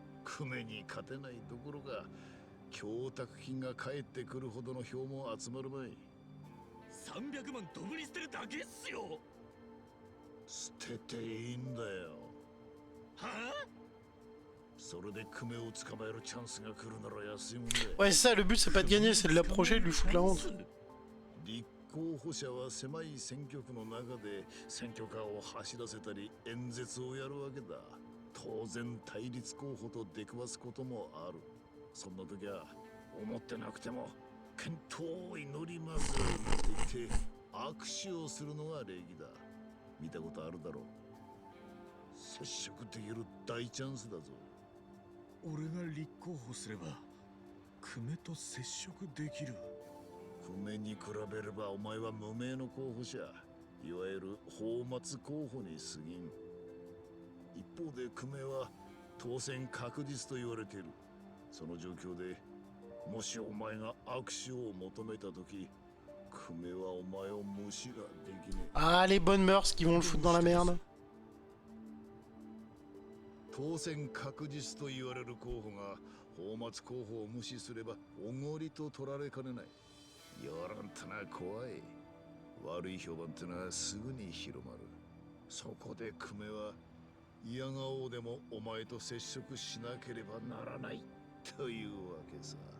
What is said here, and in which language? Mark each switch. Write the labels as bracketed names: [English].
[Japanese] 久米に勝てないどころか供託金が返ってくるほどの票も集まるまい。 300万ドブに捨てるだけっすよ。捨てていいんだよ。はあ？それで久米を捕まえるチャンスが来るなら安いもんだ。 [French] Ouais, c'est ça, le but c'est pas de gagner, c'est de l'approcher et de lui foutre la honte. [Japanese] 立候補者は狭い選挙区の中で選挙カーを走らせたり演説をやるわけだ。当然対立候補と出くわすこともある。そんな時は思ってなくても健闘を祈りますなんて言って握手をするのが礼儀だ。見たことあるだろう。接触できる大チャンスだぞ。俺が立候補すれば久米と接触できる。久米に比べればお前は無名の候補者、いわゆる泡沫候補に過ぎん。一方で久米は当選確実と言われている。その状況でもしお前が握手を求めた時、久米はお前を無視ができねえ。 [French] Ah, les bonnes mœurs qui vont le foutre dans la merde. [Japanese] 当選確実と言われる候補が泡沫候補を無視すればおごりと取られかねない。世論ってのは怖い。悪い評判ってのはすぐに広まる。そこで久米は嫌がおうでもお前と接触しなければならないというわけさ。